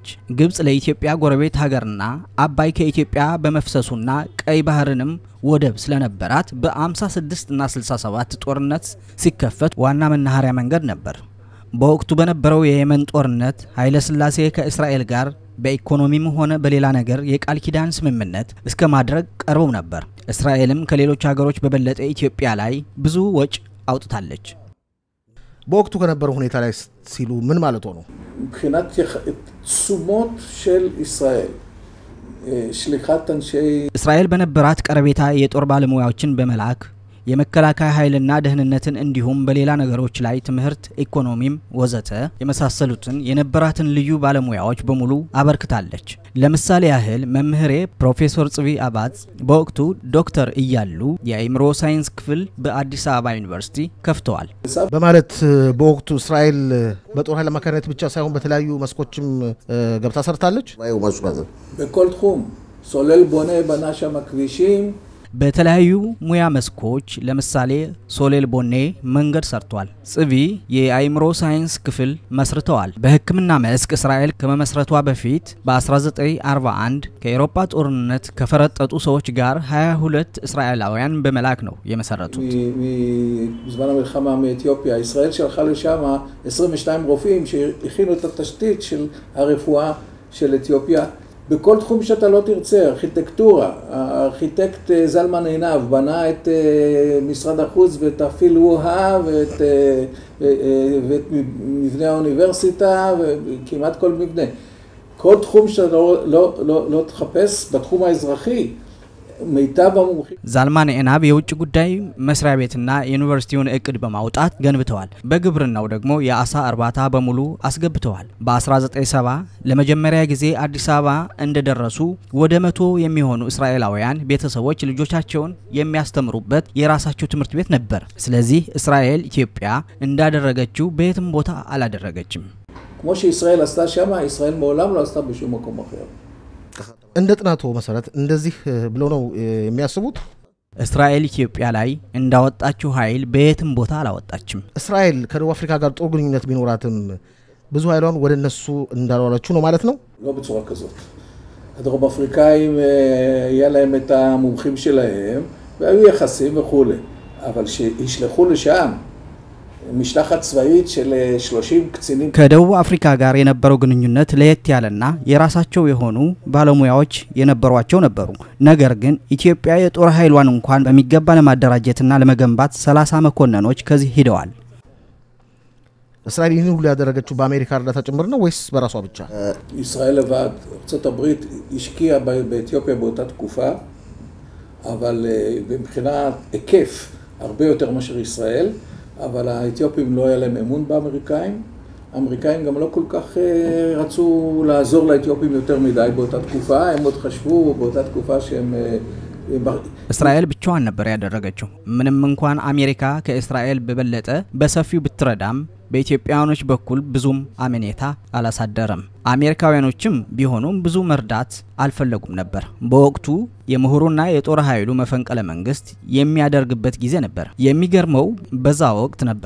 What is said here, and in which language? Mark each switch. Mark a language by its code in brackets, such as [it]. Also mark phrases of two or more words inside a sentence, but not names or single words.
[am] ግብጽ ለኢትዮጵያ ጎረቤት ሀገርና አባይ ከኢትዮጵያ በመፍሰሱና ቀይ ባህርንም ወደብ ስለነበራት በ56 እና 67 ጦርነት ሲከፈት ዋና መናኸሪያ መንገድ ነበር በወቅቱ በነበረው የየመን ጦርነት ኃይለ ሥላሴ ከእስራኤል ጋር በኢኮኖሚም ሆነ በሌላ ነገር የቃል ኪዳን ስምምነት እስከ ማድረግ ቀርበው ነበር እስራኤልም ከሌሎች ሀገሮች በበለጠ ኢትዮጵያ ላይ ብዙ ወጭ አውጥታለች በወቅቱ ከነበረው ሁኔታ ላይ ሲሉ ምን ማለት ሆኖ [he] מבחינת תשומות של ישראל שליחת אנשי [am] እስራኤል በነበራት ቀረቤታ የጦር ባለሙያዎችን በመላክ የመከላከያ ኃይልና ደህንነትን እንዲሁም በሌላ ነገሮች ላይ ትምህርት ኢኮኖሚም ወዘተ የመሳሰሉትን የነበራትን ልዩ ባለሙያዎች በሙሉ አበርክታለች ለምሳሌ ያህል መምህሬ ፕሮፌሰር ጽቢ አባዝ በወቅቱ ዶክተር እያሉ የአይምሮ ሳይንስ ክፍል በአዲስ አበባ ዩኒቨርሲቲ ከፍተዋል በማለት በወቅቱ እስራኤል በጦር ኃይል አማካኝነት ብቻ ሳይሆን በተለያዩ መስኮችም ገብታ ሰርታለች [he] በכל תחום סולל בונה בנה שם הכבישים [am] በተለያዩ ሙያ መስኮች ለምሳሌ ሶሌል ቦኔ መንገድ ሰርቷል ጽቢ የአይምሮ ሳይንስ ክፍል መስርተዋል በህክምና መስክ እስራኤል ከመመስረቷ በፊት በ1941 ከአውሮፓ ጦርነት ከፈረጠጡ ሰዎች ጋር 22 እስራኤላውያን በመላክ ነው የመሰረቱት [he] בזמן המלחמה מאתיופיה ישראל שלחה לשם 22 רופאים שהכינו את התשתית של הרפואה של אתיופיה בכל תחום שאתה לא תרצה, ארכיטקטורה, הארכיטקט זלמן עינב בנה את משרד החוץ ואת הפילואה ואת מבנה האוניברסיטה וכמעט כל מבנה. כל תחום שאתה לא תחפש בתחום האזרחי, מיטב המומחים [am] ዛልማን ኤናብ የውጭ ጉዳይ መስሪያ ቤትና ዩኒቨርሲቲውን እቅድ በማውጣት ገንብተዋል በግብርናው ደግሞ የአሳ እርባታ በሙሉ አስገብተዋል በ1970 ለመጀመሪያ ጊዜ አዲስ አበባ እንደደረሱ ወደ 100 የሚሆኑ እስራኤላውያን ቤተሰቦች ልጆቻቸውን የሚያስተምሩበት የራሳቸው ትምህርት ቤት ነበር ስለዚህ እስራኤል ኢትዮጵያ እንዳደረገችው በየትም ቦታ አላደረገችም [he] כמו שישראל עשתה שם ישראל מעולם לא עשתה בשום מקום אחר [am] እንደ ጥናቱ መሰረት እንደዚህ ብሎ ነው የሚያስቡት እስራኤል ኢትዮጵያ ላይ እንዳወጣችው ኃይል በየትም ቦታ አላወጣችም እስራኤል ከደቡብ አፍሪካ ጋር ጥሩ ግንኙነት ቢኖራትም ብዙ ኃይሏን ወደ እነሱ እንዳልዋለችው ነው ማለት ነው [he] לא בצורה כזאת הדרום אפריקאים היה להם את המומחים שלהם והיו יחסים וכו' אבל שישלחו לשם משלחת צבאית של 30 קצינים [am] ከደቡብ አፍሪካ ጋር የነበረው ግንኙነት ለየት ያለና የራሳቸው የሆኑ ባለሙያዎች የነበሯቸው ነበሩ ነገር ግን ኢትዮጵያ የጦር ኃይሏን እንኳን በሚገባ ለማደራጀትና ለመገንባት 30 መኮንኖች ከዚህ ሄደዋል እስራኤል ይህን ሁሉ ያደረገችው በአሜሪካ እርዳታ ጭምር ነው ወይስ በራሷ ብቻ [he] ישראל לבד ארצות הברית השקיעה באתיופיה באותה תקופה אבל מבחינת היקף הרבה יותר מאשר ישראל אבל האתיופים לא היה להם אמון באמריקאים. האמריקאים גם לא כל כך רצו לעזור לאתיופים יותר מדי באותה תקופה, הם עוד חשבו באותה תקופה שהם... [am] እስራኤል ብቻዋን ነበር ያደረገችው። ምንም እንኳን አሜሪካ ከእስራኤል በበለጠ በሰፊው ብትረዳም በኢትዮጵያውያኖች በኩል ብዙም አመኔታ አላሳደረም። አሜሪካውያኖችም ቢሆኑም ብዙ መርዳት አልፈለጉም ነበር። በወቅቱ የምሁሩና የጦር ኃይሉ መፈንቅለ መንግስት የሚያደርግበት ጊዜ ነበር። የሚገርመው በዛ ወቅት ነበር